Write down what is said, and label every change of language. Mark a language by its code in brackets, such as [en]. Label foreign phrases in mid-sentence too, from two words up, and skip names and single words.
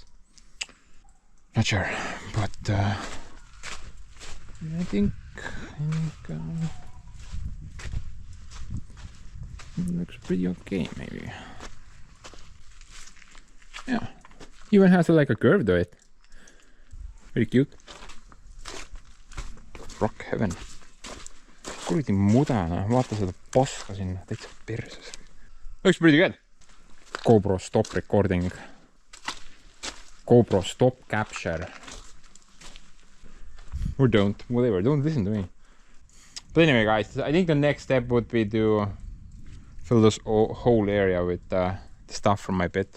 [en] Not sure, but I think it looks pretty okay, maybe. Yeah, even has like a curve to it. Pretty cute. Rock heaven. [et] Kuradi mudane, vaata seda paska sinna, täitsa perses. [en] Looks pretty good. GoPro stop recording. GoPro stop capture. Or don't, whatever, don't listen to me. But anyway guys, I think the next step would be to fill this whole area with the stuff from my pit.